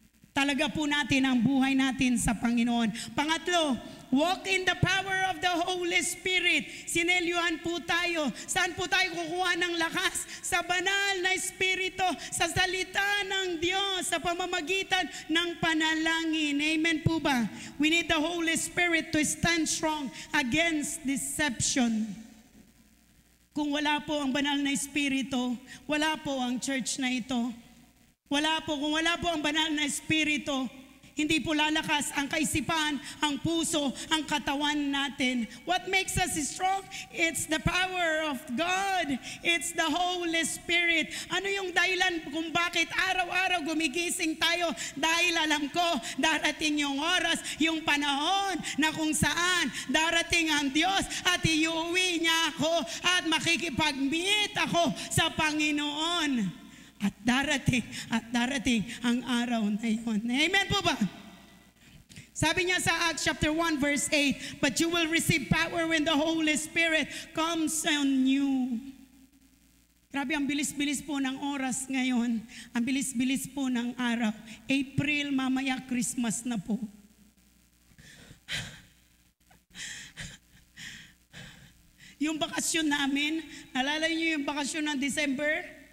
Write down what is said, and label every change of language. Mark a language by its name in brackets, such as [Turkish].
[Filipino] Talaga po natin ang buhay natin sa Panginoon. Pangatlo, [English] walk in the power of the Holy Spirit. [Filipino] Sinelyuhan po tayo. Saan po tayo kukuha ng lakas? Sa banal na Espiritu, sa salita ng Diyos, sa pamamagitan ng panalangin. Amen po ba? [English] We need the Holy Spirit to stand strong against deception. [Filipino] Kung wala po ang banal na Espiritu, wala po ang church na ito. Kung wala po ang banal na Espiritu, hindi po lalakas ang kaisipan, ang puso, ang katawan natin. [English] What makes us strong? It's the power of God. It's the Holy Spirit. [Filipino] Ano yung dahilan kung bakit araw-araw gumigising tayo? Dahil alam ko, darating yung oras, yung panahon na kung saan darating ang Diyos at iuwi niya ako at makikipag-meet ako sa Panginoon. At darating ang araw na yun. Amen po ba? Sabi niya sa [English] Acts chapter 1 verse 8, but you will receive power when the Holy Spirit comes on you. [Filipino] Grabe, ang bilis-bilis po ng oras ngayon. Ang bilis-bilis po ng araw. April, mamaya Christmas na po. Yung bakasyon namin, nalala niyo yung bakasyon ng December?